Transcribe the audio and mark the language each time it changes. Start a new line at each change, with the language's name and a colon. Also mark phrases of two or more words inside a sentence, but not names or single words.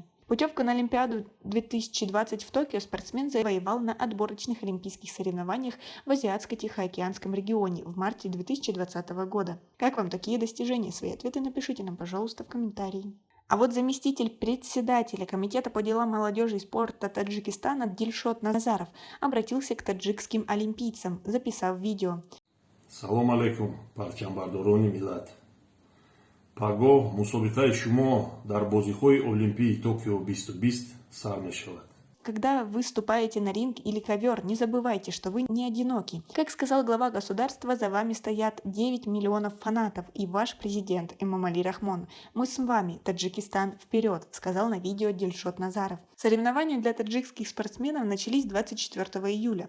Russian: Путевку на Олимпиаду 2020 в Токио спортсмен завоевал на отборочных олимпийских соревнованиях в Азиатско-Тихоокеанском регионе в марте 2020 года. Как вам такие достижения? Свои ответы напишите нам, пожалуйста, в комментарии. А вот заместитель председателя Комитета по делам молодежи и спорта Таджикистана Дильшот Назаров обратился к таджикским олимпийцам, записав видео.
Arabic: سلام عليكم,
Tajik: парчамбардорони миллат. Пагоҳ мусобиқаи шумо дар бозиҳои Олимпии Токио 2020 сар мешавад.
Russian: Когда вы выступаете на ринг или ковер, не забывайте, что вы не одиноки. Как сказал глава государства, за вами стоят 9 миллионов фанатов и ваш президент Эмомали Рахмон. Мы с вами, Таджикистан, вперед, сказал на видео Дильшот Назаров. Соревнования для таджикских спортсменов начались 24 июля.